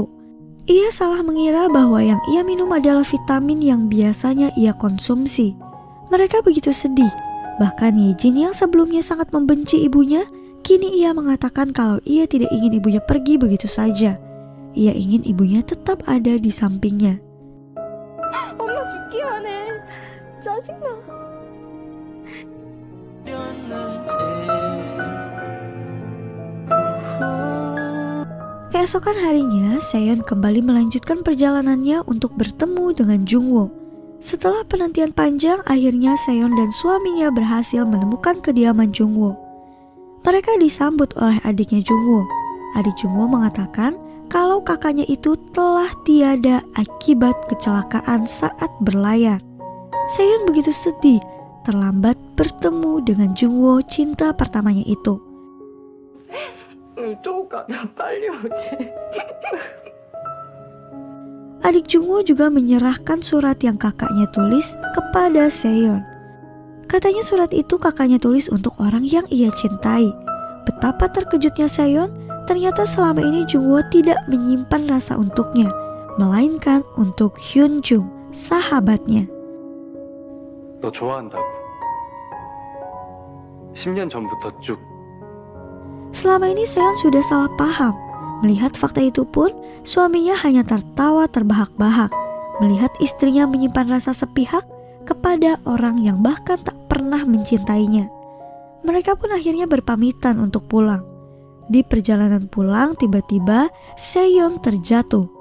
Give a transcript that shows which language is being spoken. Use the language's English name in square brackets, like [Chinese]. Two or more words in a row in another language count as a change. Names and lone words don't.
[Indonesian] Ia salah mengira bahwa yang ia minum adalah vitamin yang biasanya ia konsumsi. Mereka begitu sedih. Bahkan Yejin yang sebelumnya sangat membenci ibunya, kini ia mengatakan kalau ia tidak ingin ibunya pergi begitu saja. Ia ingin ibunya tetap ada di sampingnya. [Korean] 엄마 죽기만 해. 짜증나. [Indonesian] Keesokan harinya, Seon kembali melanjutkan perjalanannya untuk bertemu dengan Jungwoo. Setelah penantian panjang, akhirnya Seon dan suaminya berhasil menemukan kediaman Jungwoo. Mereka disambut oleh adiknya Jungwoo. Adik Jungwoo mengatakan kalau kakaknya itu telah tiada akibat kecelakaan saat berlayar. Seon begitu sedih, terlambat bertemu dengan Jungwoo cinta pertamanya itu. [Korean] 쪼까 나 빨리 오지. [Indonesian] Adik Jungwoo juga menyerahkan surat yang kakaknya tulis kepada Seon. Katanya surat itu kakaknya tulis untuk orang yang ia cintai. Betapa terkejutnya Seon, ternyata selama ini Jungwoo tidak menyimpan rasa untuknya, melainkan untuk Hyunjung, sahabatnya. [Korean] 너 좋아한다고. 10년 전부터 쭉. [Indonesian] Selama ini Seon sudah salah paham. Melihat fakta itu pun, suaminya hanya tertawa terbahak-bahak. Melihat istrinya menyimpan rasa sepihak kepada orang yang bahkan tak pernah mencintainya. Mereka pun akhirnya berpamitan untuk pulang. Di perjalanan pulang, tiba-tiba Seon terjatuh.